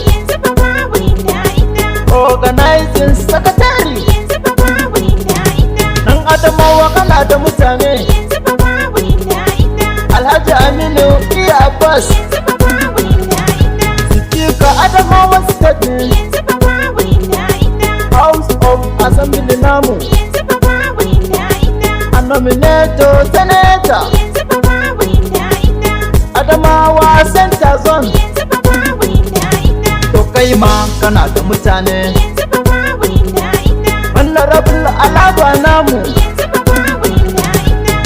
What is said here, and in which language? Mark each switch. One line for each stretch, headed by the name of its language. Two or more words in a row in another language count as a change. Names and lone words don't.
Hausa: Yanzu fa babu inda inda.
English: Organizing secretary.
Hausa: Yanzu fa babu inda inda. Dan Adamawa kana da mutane. Yanzu fa babu inda inda. Alhaji Aminu P. Abbas. Yanzu fa babu inda inda.
English: Speaker Adamawa State.
Hausa: Yanzu fa babu inda inda. House of Assembly namu. Yanzu fa babu inda inda.
English: A nominator senator.
Hausa: Yanzu fa babu inda inda. Adamawa Center Zone. Yanzu Yanzu fa babu inda inda. To kai ma kana da mutane. Yanzu fa babu inda inda. Honorable Alaba namu. Yanzu fa babu inda inda.